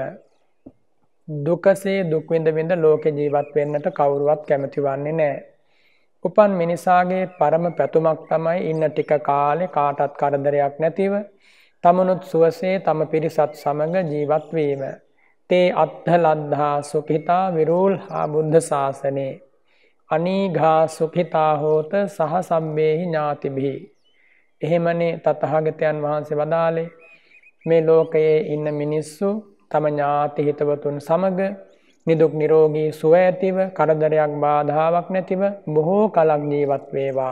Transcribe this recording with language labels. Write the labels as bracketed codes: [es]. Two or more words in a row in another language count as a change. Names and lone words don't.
[si] දුකසේ දුක් විඳ විඳ ලෝකේ ජීවත් වෙන්නට කවුරුවත් කැමති වන්නේ නැහැ. උපන් මිනිසාගේ පරම පැතුමක් තමයි ඉන්න ටික කාලේ කාටත් කරදරයක් නැතිව තමනුත් සුවසේ තම පිරිසත් සමග ජීවත් වීම. [pi] තේ අත්ථ ලද්ධා සුඛිතා විරූල්හා බුද්ධ ශාසනේ අනීඝා සුඛිතා හෝත සහ සම්බේහි ඥාතිභි. [si] එහෙමනේ තථාගතයන් වහන්සේ වදාළේ මේ ලෝකයේ ඉන්න මිනිස්සු තම ඥාති හිතවතුන් සමග නිදුක් නිරෝගී සුව ඇතිව කරදරයක් බාධාවක් නැතිව බොහෝ කලක් ජීවත් වේවා.